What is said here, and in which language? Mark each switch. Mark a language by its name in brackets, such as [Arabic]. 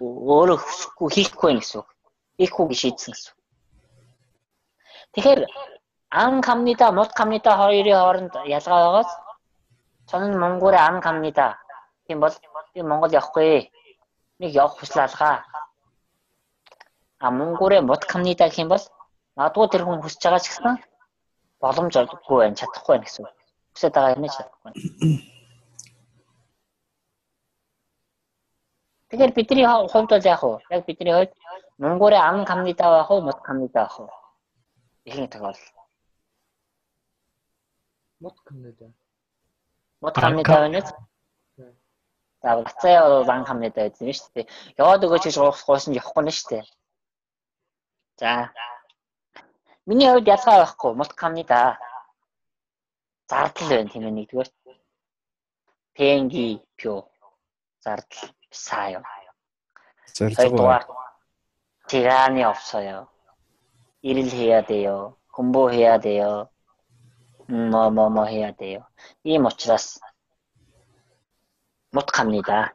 [Mongolian] өөрөө хүсэхгүй хийхгүй гэсэн үг. Хийхгүй шийдсэн гэсэн үг. Тэгэхээр [Korean] 안 갑니다, 못 갑니다 [Mongolian] хоёрын хооронд ялгаа байгаас [Korean] 저는 몽골에 안 갑니다. [Mongolian] тийм бол би Монгол явахгүй. Нэг явах хүсэл алгаа. [Korean] 몽골에 못 갑니다 [Mongolian] гэх юм бол магадгүй тэр хүн хүсэж байгаа ч гэсэн боломж олдохгүй байх, чадахгүй байх гэсэн үг. Хүсэж байгаа юм чадахгүй. Тэгэхээр бидний хувьд бол яг уу? Яг бидний хувьд [Korean] 몽골에 안 갑니다 [Mongolian] байх уу, [Korean] 못 갑니다 [Mongolian] байх уу? Ихэнх тохиолдол. [Korean] 못 갑니다. 못 갑니다는 [Mongolian] за гацаа [Korean] 안 갑니다 [Mongolian] гэдэг нь шүү дээ. Яваад өгөөч гэж гоосон явахгүй нь шүү дээ. За. миний хувьд ялгаа байхгүй, [Korean] 못 갑니다. [Mongolian] зардал байна тийм ээ нэгдүгээр. [Korean] 비행기표 [Mongolian] зардал [Korean] 비싸요. [Mongolian] зорилго [Korean] 시간이 없어요. 일을 해야 돼요. 공부해야 돼요. 뭐 해야 돼요. 이 [Mongolian] учраас [Korean] 못 갑니다.